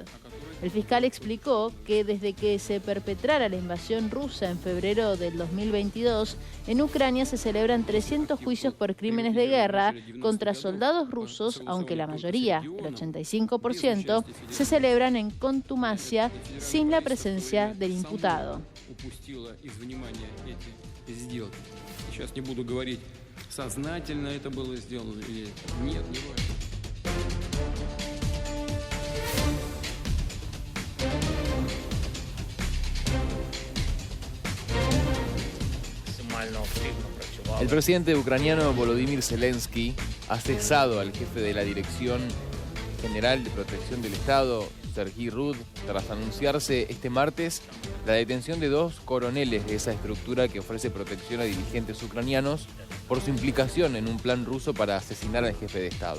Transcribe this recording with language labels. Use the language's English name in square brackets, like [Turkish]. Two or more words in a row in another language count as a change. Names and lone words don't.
[Spanish] El fiscal explicó que desde que se perpetrara la invasión rusa en febrero del 2022, en Ucrania se celebran 300 juicios por crímenes de guerra contra soldados rusos, aunque la mayoría, el 85%, se celebran en contumacia sin la presencia del imputado. [Russian] Сознательно это было сделано или нет, не важно. [Spanish] El presidente ucraniano Volodymyr Zelensky ha cesado al jefe de la Dirección General de Protección del Estado, Serhiy Rud, tras anunciarse este martes la detención de 2 coroneles de esa estructura que ofrece protección a dirigentes ucranianos por su implicación en un plan ruso para asesinar al jefe de Estado.